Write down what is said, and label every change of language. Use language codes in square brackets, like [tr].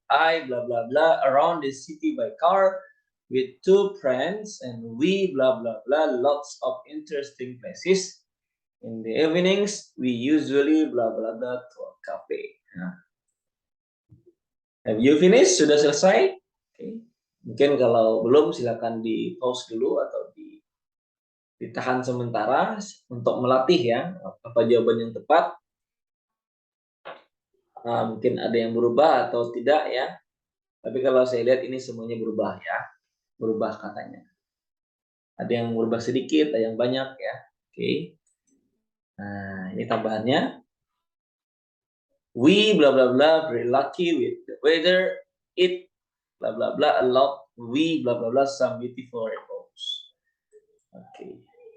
[en] I blah blah blah around the city by car with 2 friends and we blah blah blah lots of interesting places. In the evenings we usually blah blah blah to a cafe. Nah. Have you finished? [id] Sudah selesai? [en] Okay. [id] Mungkin kalau belum silakan di pause dulu atau ditahan sementara untuk melatih ya apa jawaban yang tepat. Mungkin ada yang berubah atau tidak ya. Tapi kalau saya lihat ini semuanya berubah ya. Berubah katanya. Ada yang berubah sedikit, ada yang banyak ya. Oke. Nah, ini tambahannya. [en] We blah blah blah very lucky with the weather. It blah blah blah a lot. We blah blah blah some beautiful rainbows. Oke.